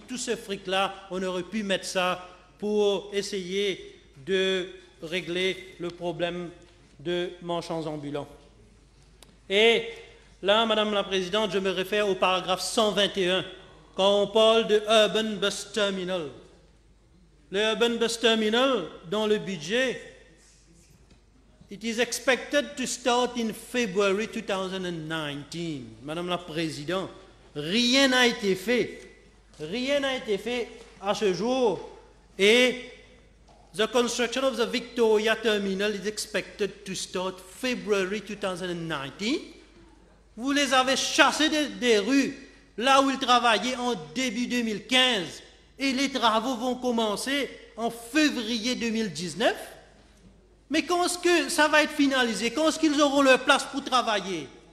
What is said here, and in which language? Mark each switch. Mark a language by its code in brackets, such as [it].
[fr] Tout ce fric-là, on aurait pu mettre ça pour essayer de régler le problème de marchands ambulants. Et là, Madame la Présidente, je me réfère au paragraphe 121, quand on parle de Urban Bus Terminal. Le Urban Bus Terminal, dans le budget, [en] It is expected to start in February 2019. [fr] Madame la Présidente, rien n'a été fait. Rien n'a été fait à ce jour. Et [en] the construction of the Victoria Terminal is expected to start February 2019. [fr] Vous les avez chassés des rues, là où ils travaillaient en début 2015. Et les travaux vont commencer en février 2019. Mais quand est-ce que ça va être finalisé? Quand est-ce qu'ils auront leur place pour travailler?